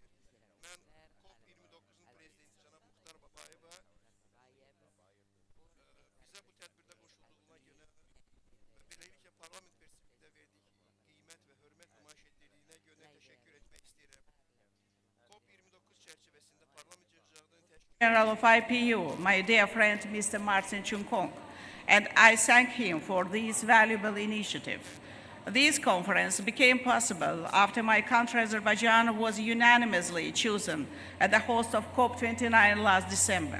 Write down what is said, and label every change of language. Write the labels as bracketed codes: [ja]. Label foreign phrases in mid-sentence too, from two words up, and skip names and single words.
[az] Mən COP29-un prezidenti cənab Muxtar Babayeva bizə bu tədbirdə qoşulduğuna görə və beləliklə parlament perspektivində verdiyi qiymət və hörmət nümayiş etdirdiyinə görə təşəkkür etmək istəyirəm. COP29 çərçivəsində parlament yığıncağının təşkil [en] General of IPU, my dear friend Mr. Martin Chunkong, and I thank him for this valuable initiative. This conference became possible after my country, Azerbaijan, was unanimously chosen as the host of COP29 last December.